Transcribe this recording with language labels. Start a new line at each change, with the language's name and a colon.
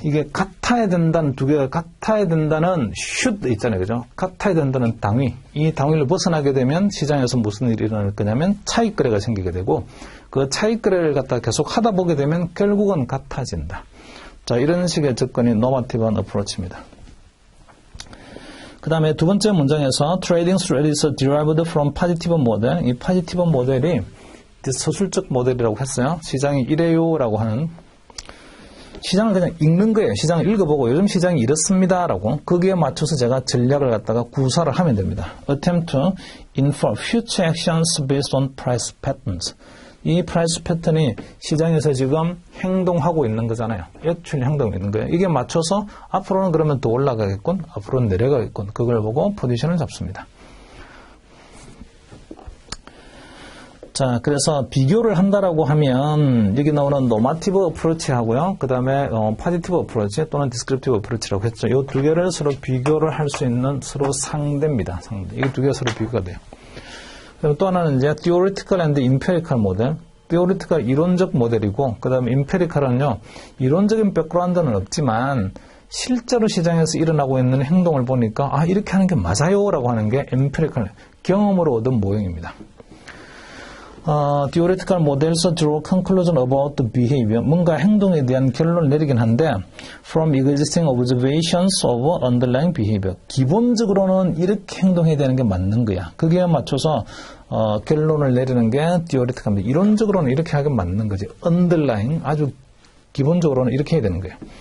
Korean: 이게 같아야 된다는, 두 개가 같아야 된다는 should 있잖아요. 그죠? 같아야 된다는 당위. 이 당위를 벗어나게 되면 시장에서 무슨 일이 일어날 거냐면 차익거래가 생기게 되고, 그 차익거래를 갖다 계속 하다 보게 되면 결국은 같아진다. 자, 이런 식의 접근이 normative approach입니다. 그 다음에 두 번째 문장에서
English: trading strategies derived from positive model.
Korean: 이 positive 모델이 서술적 모델이라고 했어요. 시장이 이래요 라고 하는, 시장을 그냥 읽는 거예요. 시장을 읽어보고 요즘 시장이 이렇습니다 라고, 거기에 맞춰서 제가 전략을 갖다가 구사를 하면 됩니다.
English: Attempt to infer future actions based on price patterns.
Korean: 이 프라이스 패턴이 시장에서 지금 행동하고 있는 거잖아요. 액츄얼리 행동하고 있는 거예요. 이게 맞춰서 앞으로는 그러면 더 올라가겠군, 앞으로는 내려가겠군, 그걸 보고 포지션을 잡습니다. 자, 그래서 비교를 한다라고 하면 여기 나오는 normative approach하고요, 그 다음에 positive approach 또는 descriptive approach라고 했죠. 이 두 개를 서로 비교를 할 수 있는 서로 상대입니다. 상대. 이 두 개가 서로 비교가 돼요. 그럼 또 하나는 이제 theoretical and empirical 모델. theoretical 이론적 모델이고, 그 다음에 empirical은요, 이론적인 백그라운드는 없지만 실제로 시장에서 일어나고 있는 행동을 보니까 아, 이렇게 하는 게 맞아요 라고 하는 게 empirical, 경험으로 얻은 모형입니다.
English: theoretical models draw conclusion about the behavior.
Korean: 뭔가 행동에 대한 결론을 내리긴 한데
English: from existing observations of underlying behavior.
Korean: 기본적으로는 이렇게 행동해야 되는 게 맞는 거야. 거기에 맞춰서 결론을 내리는 게 theoretical입니다. 이론적으로는 이렇게 하긴 맞는 거지. underlying, 아주 기본적으로는 이렇게 해야 되는 거예요.